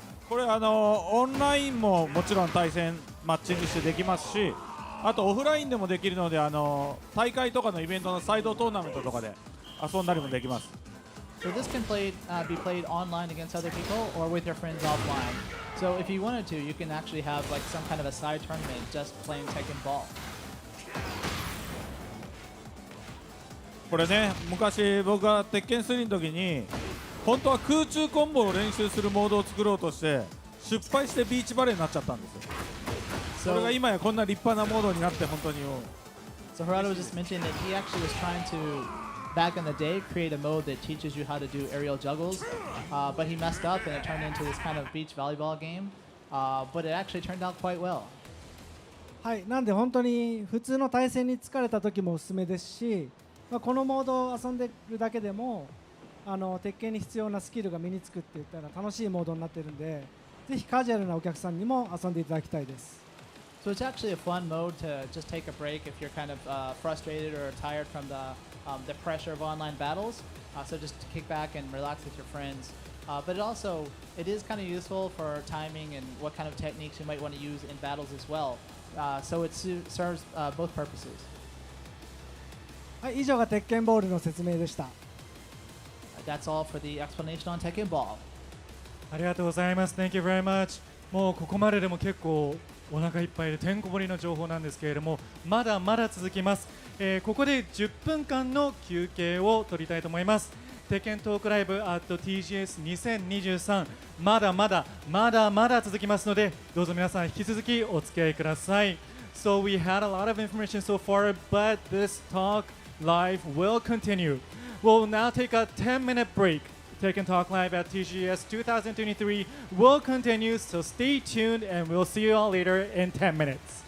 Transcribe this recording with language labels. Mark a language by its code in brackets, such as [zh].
[ja] これオンラインももちろん対戦マッチングしてできますし、あとオフラインでもできるので、大会とかのイベントのサイドトーナメントとかで遊んだりもできます。 [en] So this can be played online against other people or with your friends offline. So if you wanted to, you can actually have like some kind of a side tournament just playing Tekken Ball. [ja] これね、昔僕が鉄拳3の時に本当は空中コンボを練習するモードを作ろうとして失敗してビーチバレーになっちゃったんですよ。それが今やこんな立派なモードになって本当に。 [en] So Gerardo was just mentioning that he actually was trying to, back in the day, create a mode that teaches you how to do aerial juggles, but he messed up and it turned into this kind of beach volleyball game, but it actually turned out quite well. [ja] はい、なんで本当に普通の対戦に疲れた時もおすすめですし、このモードを遊んでるだけでも鉄拳に必要なスキルが身につくって言ったら楽しいモードになってるんで、ぜひカジュアルなお客さんにも遊んでいただきたいです。 [en] So it's actually a fun mode to just take a break if you're kind of frustrated or tired from the pressure of online battles. So just to kick back and relax with your friends. But it is kind of useful for timing and what kind of techniques you might want to use in battles as well. So it serves both purposes. [ja] はい、以上が鉄拳ボールの説明でした。 [en] That's all for the explanation on Tekken Ball. [ja] ありがとうございます。 [en] Thank you very much. [ja] もうここまででも結構お腹いっぱいでてんこ盛りの情報なんですけれども、まだまだ続きます。ここで10分間の休憩を取りたいと思います。 TEKKEN Talk Live at TGS2023 まだまだ続きますので、どうぞ皆さん引き続きお付き合いください。 [en] So we had a lot of information so far, but this talk live will continue. We'll now take a 10-minute break. TEKKEN Talk Live at TGS 2023 will continue, so stay tuned and we'll see you all later in 10 minutes.